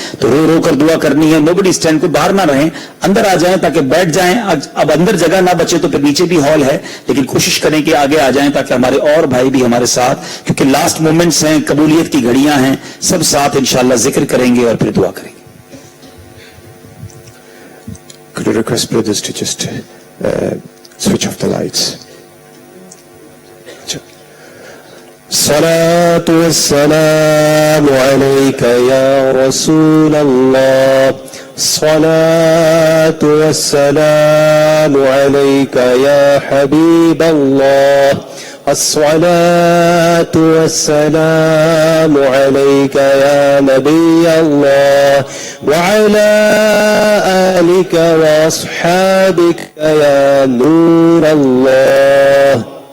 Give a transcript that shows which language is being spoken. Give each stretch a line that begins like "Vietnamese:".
Urdu: تو رو رو کر دعا کرنی ہے.
English: nobody stand,
Urdu: کو باہر نہ رہیں, اندر آ جائیں تاکہ بیٹھ جائیں. اب اندر جگہ نہ بچے تو پھر نیچے بھی ہال ہے, لیکن کوشش کریں کہ آگے آ جائیں تاکہ ہمارے اور بھائی بھی ہمارے ساتھ, کیونکہ
English: last moments
Urdu: ہیں, قبولیت کی گھڑیاں ہیں, سب ساتھ انشاءاللہ ذکر کریں گے اور پھر دعا کریں گے.
English: Could you request brothers to just switch off the lights?
Arabic: الصلاة والسلام عليك يا رسول الله. الصلاة والسلام عليك يا حبيب الله. الصلاة والسلام عليك يا نبي الله وعلى آلك وأصحابك يا نور الله.